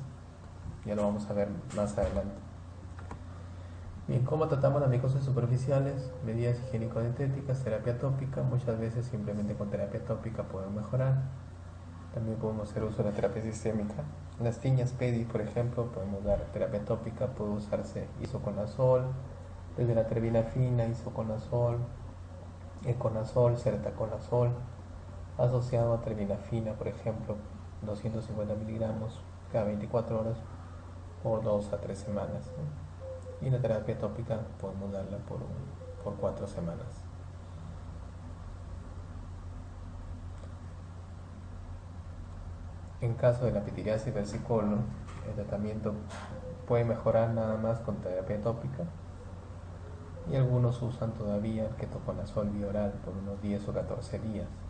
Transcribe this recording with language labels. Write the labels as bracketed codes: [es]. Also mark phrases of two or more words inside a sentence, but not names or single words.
[es] Ya lo vamos a ver más adelante. Bien, ¿cómo tratamos las micosis superficiales? Medidas higiénico-dietéticas, terapia tópica. Muchas veces simplemente con terapia tópica podemos mejorar. También podemos hacer uso de la terapia sistémica. En las tiñas PEDI, por ejemplo, podemos dar terapia tópica. Puede usarse isoconazol, desde la terbinafina, isoconazol, econazol, sertaconazol, asociado a terbinafina, por ejemplo, 250 miligramos cada 24 horas por 2 a 3 semanas, ¿no? Y la terapia tópica podemos darla por 4 semanas. En caso de la pitiriasis versicolor, el tratamiento puede mejorar nada más con terapia tópica, y algunos usan todavía el ketoconazol bioral por unos 10 o 14 días.